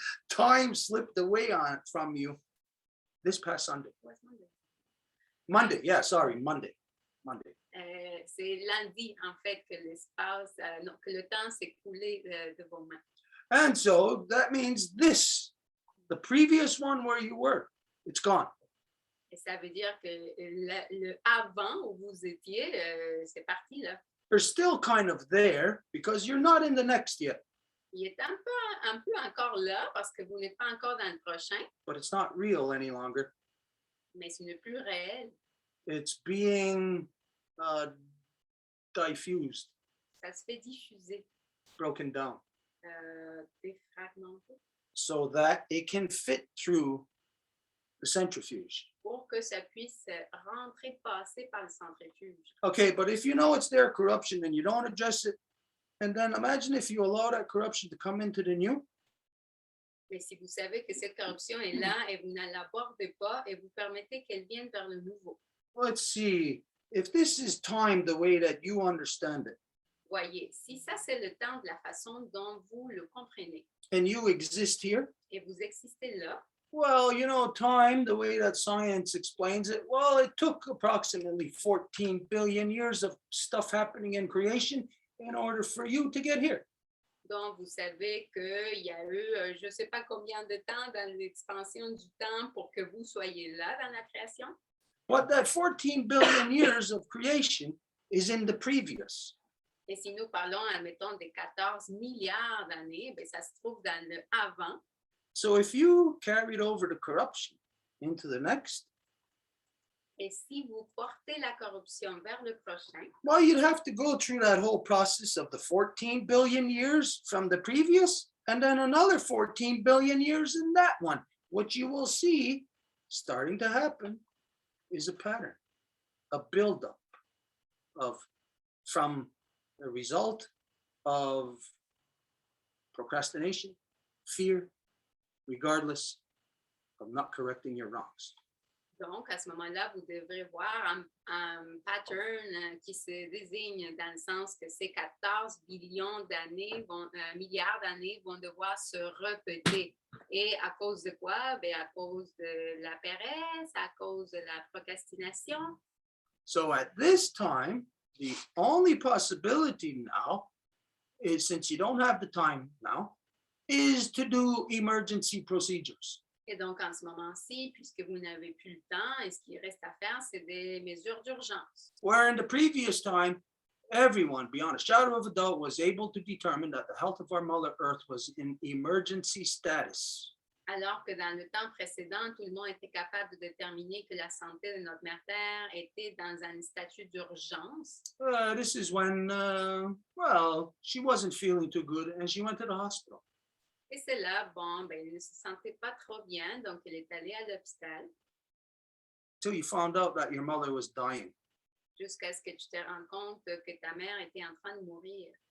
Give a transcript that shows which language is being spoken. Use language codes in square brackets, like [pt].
[en] Time slipped away from you this past Sunday. Monday, yeah, sorry, Monday. [fr] C'est lundi, en fait, que l'espace, non, que le temps s'est coulé de vos mains. [en] And so that means this, the previous one where you were, it's gone. [fr] Et ça veut dire que le avant où vous étiez, c'est parti là. [en] You're still kind of there because you're not in the next yet, [fr] Il est un peu encore là parce que vous n'êtes pas encore dans le prochain, [en] but it's not real any longer. [fr] mais ce n'est plus réel. [en] It's being diffused, [fr] Ça se fait diffuser, [en] broken down, [fr] défragmenter, [en] so that it can fit through the centrifuge. [fr] pour que ça puisse rentrer, passer par le centrifuge. [en] Okay, but if you know it's there, corruption, and you don't address it, and then imagine if you allow that corruption to come into the new, [fr] Mais si vous savez que cette corruption est là et vous ne l'abordez pas et vous permettez qu'elle vienne vers le nouveau. [en] let's see, if this is time the way that you understand it, [fr] Voyez, si ça c'est le temps de la façon dont vous le comprenez [en] and you exist here, [fr] et vous existez là, [en] well, you know, time, the way that science explains it, well, it took approximately 14 billion years of stuff happening in creation in order for you to get here. [fr] donc vous savez qu'il y a eu je ne sais pas combien de temps dans l'expansion du temps pour que vous soyez là dans la création. [en] But that 14 billion years of creation is in the previous. [fr] Et si nous parlons, admettons, des 14 milliards d'années, bien, ça se trouve dans le avant. [en] So if you carried over the corruption into the next, [fr] Et si vous portez la corruption vers le prochain, [en] well, you'd have to go through that whole process of the 14 billion years from the previous, and then another 14 billion years in that one. What you will see starting to happen is a pattern, a buildup from the result of procrastination, fear, regardless of not correcting your wrongs. [fr] donc à ce moment-là, vous devrez voir un pattern qui se désigne dans le sens que ces 14 billions d'années, milliards d'années vont devoir se répéter. Et à cause de quoi? Bien, à cause de la paresse, à cause de la procrastination. [en] So at this time, the only possibility now is, since you don't have the time now, is to do emergency procedures. [fr] Et donc, en ce moment-ci, puisque vous n'avez plus le temps, et ce qu'il reste à faire, c'est des mesures d'urgence. [en] Where in the previous time, everyone, beyond a shadow of a doubt, was able to determine that the health of our Mother Earth was in emergency status. [fr] Alors que dans le temps précédent, tout le monde était capable de déterminer que la santé de notre mère Terre était dans un statut d'urgence. [en] This is when, well, she wasn't feeling too good and she went to the hospital. [fr] Et c'est là, bon, ben, elle ne se sentait pas trop bien, donc elle est allée à l'hôpital [en] Till you found out that your mother was dying. [fr] jusqu'à ce que tu te rendes compte que ta mère était en train de mourir.